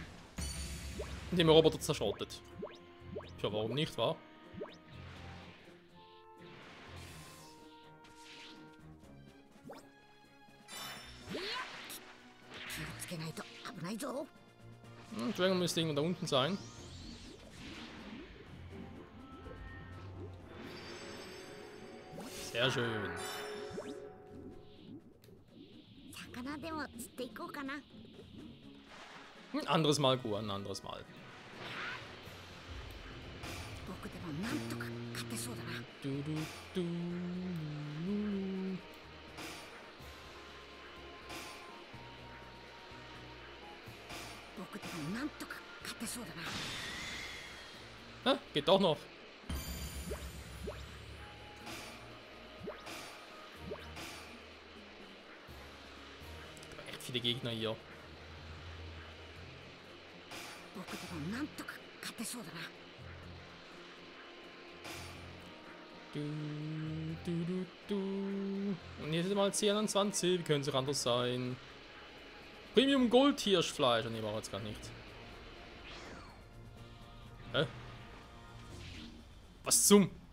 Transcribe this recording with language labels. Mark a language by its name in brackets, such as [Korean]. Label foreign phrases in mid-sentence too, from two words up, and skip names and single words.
[German] Indem er Roboter zerschrottet. Tja, warum nicht, wa? [Japanese] 気をつけないと危ないぞ。 [German] Dragon müsste irgendwo da unten sein. Sehr schön. [Japanese] 魚でも釣っていこうかな。 [German] Ein anderes Mal, Gohan, ein anderes Mal. [Japanese] 僕でもなんとか勝てそうだな。 [German] Du, du, du. [Japanese] 僕でもなんとか勝てそうだな。 [German] Ah, geht doch noch. Echt viele Gegner hier. [Japanese] 僕でもなんとか勝てそうだな。 [German] Du, du, du, du. nicht mal 10/20, wie können sie anders sein? Premium Gold Hirschfleisch, ne, war jetzt gar nicht. Hä? Was zum?